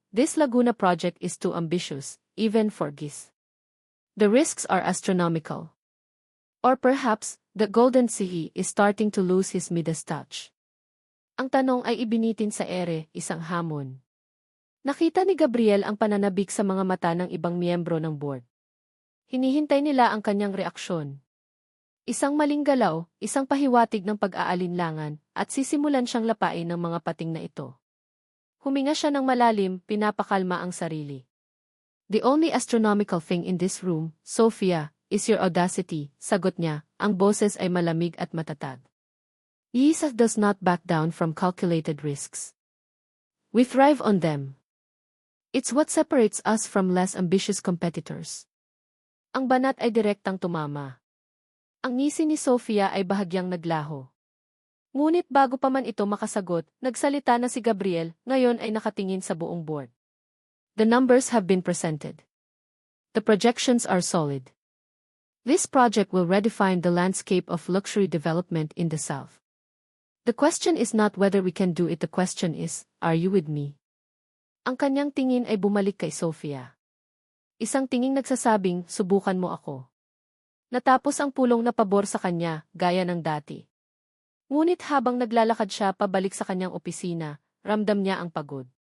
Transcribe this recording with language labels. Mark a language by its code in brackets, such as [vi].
[en] This Laguna project is too ambitious, even for GIS. The risks are astronomical. Or perhaps, the Golden Sea is starting to lose his Midas touch. [tl] Ang tanong ay ibinitin sa ere, isang hamon. Nakita ni Gabriel ang pananabik sa mga mata ng ibang miyembro ng board. Hinihintay nila ang kanyang reaksyon. Isang maling galaw, isang pahiwatig ng pag-aalinlangan, at sisimulan siyang lapain ng mga pating na ito. Huminga siya ng malalim, pinapakalma ang sarili. [en] The only astronomical thing in this room, Sofia, is your audacity, [tl] sagot niya, ang boses ay malamig at matatag. [en] ISA does not back down from calculated risks. We thrive on them. It's what separates us from less ambitious competitors. [tl] Ang banat ay direktang tumama. Ang ngisi ni Sofia ay bahagyang naglaho. Ngunit bago pa man ito makasagot, nagsalita na si Gabriel, ngayon ay nakatingin sa buong board. [en] The numbers have been presented. The projections are solid. This project will redefine the landscape of luxury development in the South. The question is not whether we can do it, the question is, are you with me? [tl] Ang kanyang tingin ay bumalik kay Sofia. Isang tinging nagsasabing, subukan mo ako. Natapos ang pulong na pabor sa kanya, gaya ng dati. Ngunit habang naglalakad siya pabalik sa kanyang opisina, ramdam niya ang pagod.